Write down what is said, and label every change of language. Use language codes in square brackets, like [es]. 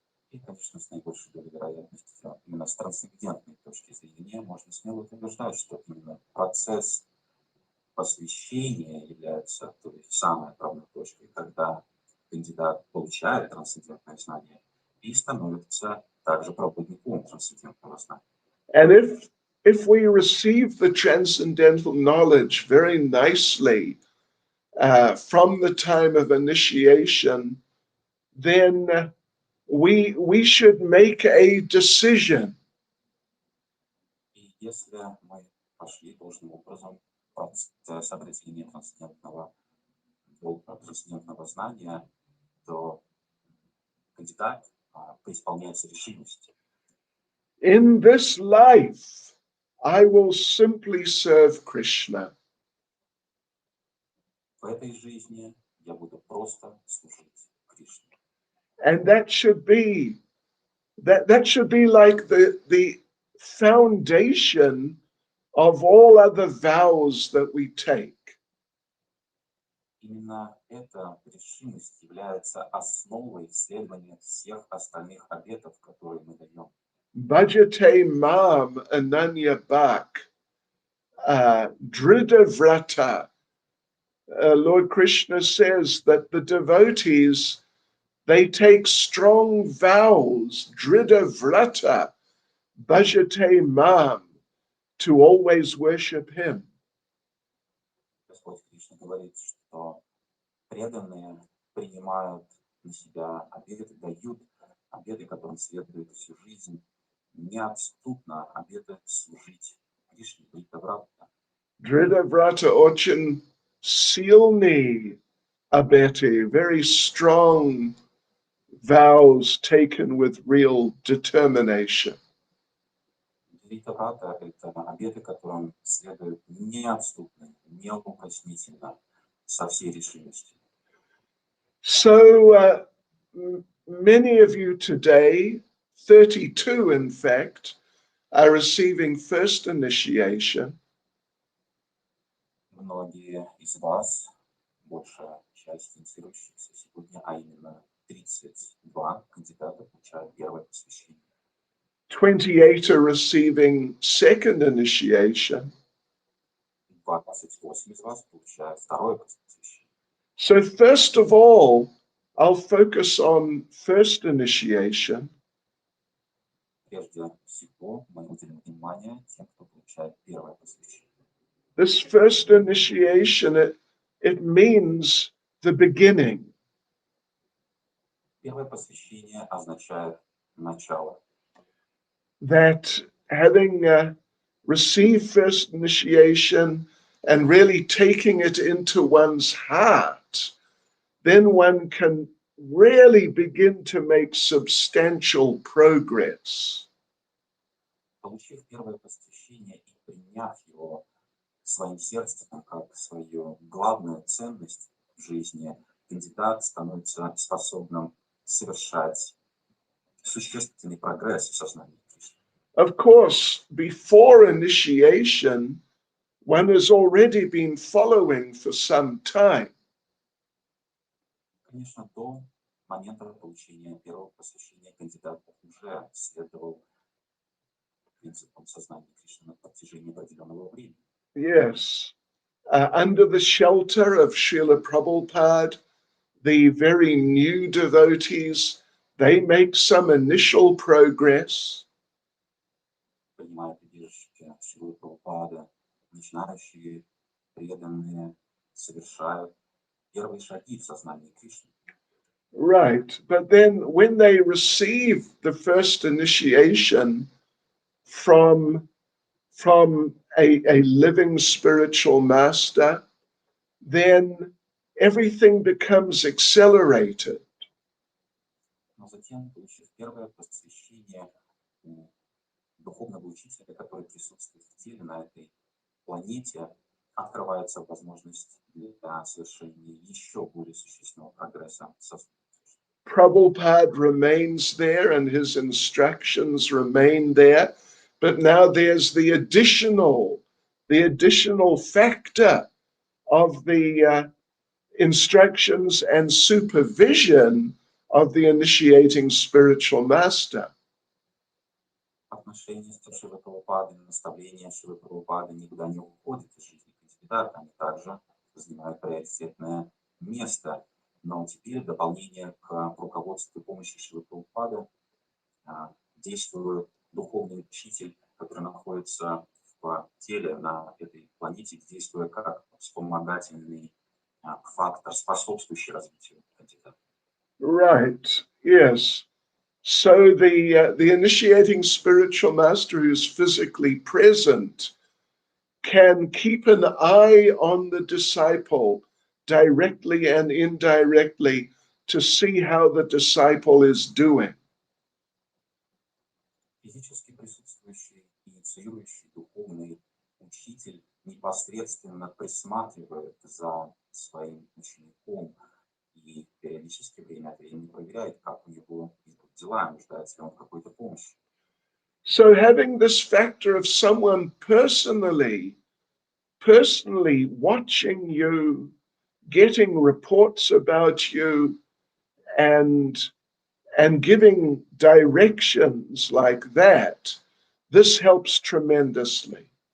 [ru] И, конечно, с наибольшей долей вероятности, именно с трансцендентной точки зрения, можно смело утверждать, что именно процесс посвящения является той самой отправной точкой, когда кандидат получает трансцендентное знание и становится также проводником трансцендентного знания. [en] And if we receive the transcendental knowledge very nicely from the time of initiation, then we should make a decision. [ru] И если мы пошли должным образом процесс обретения трансцендентного знания, то кандидат преисполняется решимости. [en] In this life, I will simply serve Krishna. [ru] В этой жизни я буду просто служить Кришне. [en] And that should be like the foundation of all other vows that we take. [ru] Именно эта решимость является основой следования всех остальных обетов, которые мы даем. [sa] Bhajate mam ananya bhak drida vrata. [en] Lord Krishna says that the devotees, they take strong vows, [sa] drida vrata, bhajate mam, [en] to always worship him. [ru] Господь Кришна говорит, что преданные принимают на себя обеты, дают обеты, которым следует всю жизнь, неотступно обеты служить Кришне, быть добрата. [en] Drida vrata [ru] очень silni abeti, [en] very strong vows taken with real determination. [ru] Дhrita-врата — это обеты, которым следует неотступно, неукоснительно, со всей решимостью. [en] So many of you today, 32 in fact, are receiving first initiation. [ru] Многие из вас, большая часть инициирующихся сегодня, а именно 32 кандидата получают первое посвящение. [en] 28 are receiving second initiation. [ru] 28 из вас получают второе посвящение. [en] So first of all, I'll focus on first initiation. [ru] Прежде всего, мы уделим внимание тем, кто получает первое посвящение. [en] This first initiation, it means the beginning. [ru] Первое посвящение означает означает начало. [en] That having received first initiation and really taking it into one's heart, then one can really begin to make substantial progress. [ru] Получив первое посвящение и приняв его своим сердцем как свою главную ценность в жизни, кандидат становится способным совершать существенный прогресс в сознании Кришны. [en] Of course, before initiation, one has already been following for some time. [ru] Конечно, до момента получения первого посвящения кандидат уже следовал принципам сознания Кришны на протяжении определенного времени. [en] Yes. Under the shelter of Srila Prabhupada, the very new devotees, they make some initial progress. [ru] Принимая прибежище Шрилы Прабхупады, начинающие преданные совершают первые шаги в сознании Кришны. [en] Right. But then when they receive the first initiation from a living spiritual master, then everything becomes accelerated. [ru] Но затем, получив первое посвящение у духовного учителя, который присутствует в теле на этой планете, открывается возможность для совершения еще более существенного прогресса. [en] Prabhupada remains there and his instructions remain there, but now there's the additional factor of the instructions and supervision of the initiating spiritual master. [ru] Отношения с Шрилой Прабхупадой, наставления Шрилы Прабхупады никуда не уходят из жизни кандидата, они также занимают приоритетное место. Но теперь в дополнение к руководству и помощи Шрилы Прабхупады действует духовный учитель, который находится в теле на этой планете, действуя как вспомогательный фактор, способствующий развитию кандидата. [en] Right, yes. So the initiating spiritual master who's physically present can keep an eye on the disciple directly and indirectly to see how the disciple is doing. [ru] Физически присутствующий, инициирующий духовный учитель непосредственно присматривает за своим учеником и периодически время от времени проверяет, как у него идут дела, нуждается ли он в какой-то помощи. [en] So having this factor of someone personally watching you, getting reports about you, and giving directions like that, this helps tremendously.